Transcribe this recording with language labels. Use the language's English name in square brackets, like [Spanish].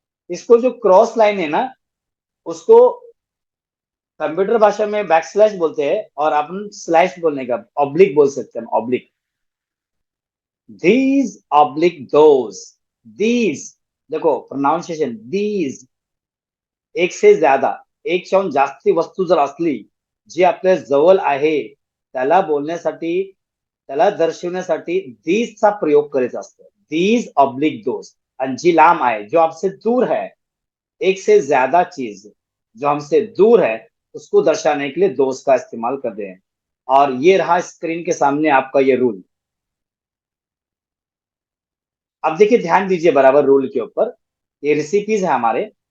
[Hindi] इसको जो cross line है ना, उसको कंप्यूटर भाषा में बैक स्लैश बोलते हैं, और अपन स्लैश बोलने का ऑब्लिक बोल सकते हैं, oblique. [English] These oblique those. These, [Hindi] देखो [English] Pronunciation, these. [Hindi] एक से ज्यादा, [Marathi] एक शाहून जास्ती वस्तू जर असली, जी आपल्या जवळ आहे, त्याला बोलण्यासाठी, त्याला दर्शवण्यासाठी दीजचा प्रयोग करायचा असतो. [English] These oblique those. [Marathi] आणि जी लांब आहे, [Hindi] जो आपसे दूर है, एक से ज्यादा चीज जो हमसे दूर है, उसको दर्शाने के लिए दोस्त का इस्तेमाल करते हैं. और ये रहा स्क्रीन के सामने आपका ये रूल. अब देखिए, ध्यान दीजिए बराबर रूल के ऊपर. ये रेसिपीज है हमारे.